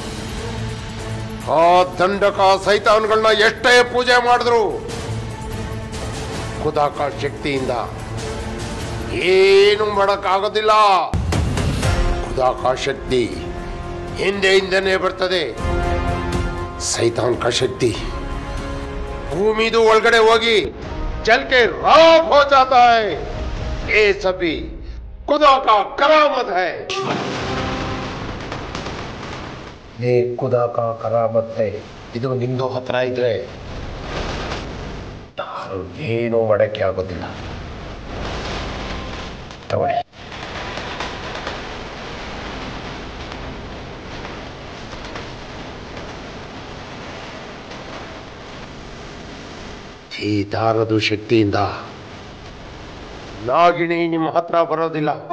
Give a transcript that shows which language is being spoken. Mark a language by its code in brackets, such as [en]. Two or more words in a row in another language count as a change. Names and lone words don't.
[kn] ಆ ದಂಡಕ ಸೈತಾನ್ಗಳನ್ನ ಎಷ್ಟೇ ಪೂಜೆ ಮಾಡಿದ್ರು ಖುದಾಕ ಶಕ್ತಿಯಿಂದ ಏನು ಮಾಡಕ್ಕಾಗೋದಿಲ್ಲ. ಖುದಾಕ ಶಕ್ತಿ ಹಿಂದೆನೇ ಬರ್ತದೆ. [hi] शैतान का [kn] ಶಕ್ತಿ ಭೂಮಿದು ಒಳಗಡೆ ಹೋಗಿ [hi] जल के राख हो जाता है. ये सभी खुदा का करामत है. ये खुदा का करामत है. [kn] ಇದು ನಿಂದು ಹತ್ರ ಇದ್ರೆ ಏನು ಮಾಡಕ್ಕೆ ಆಗೋದಿಲ್ಲ. ತಗೊಳ್ಳಿ. ಈ ದಾರದ ಶಕ್ತಿಯಿಂದ ನಾಗಿಣಿ ನಿಮ್ಮ ಹತ್ರ ಬರೋದಿಲ್ಲ.